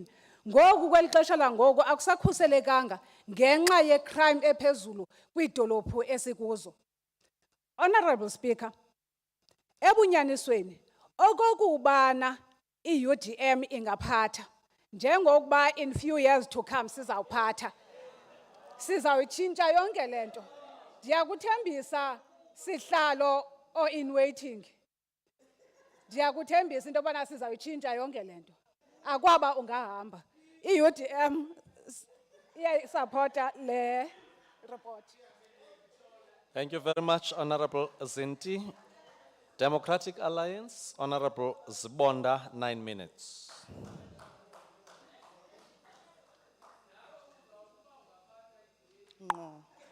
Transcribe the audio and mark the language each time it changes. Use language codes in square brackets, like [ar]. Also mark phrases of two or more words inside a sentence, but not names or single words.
[xh] Ngoku kweli xesha langoku akusakhuselekanga ngenxa yecrime ephezulu kwiidolophu esikuzo. [en] Honorable Speaker, [xh] ebunyanisweni okokubana i-UDM ingaphatha njengokuba [en] in few years to come [xh] sizawuphatha sizawutshintsha yonke lento. Ndiyakuthembisa sihlalo [en] or in waiting. [xh] Ndiyakuthembisa into yobana sizawutshintsha yonke lento. Akwaba ungahamba. I-UDM iyayisapota le report. [en] Thank you very much, Honorable Zinti. Democratic Alliance, Honorable Zibonda, 9 minutes. No.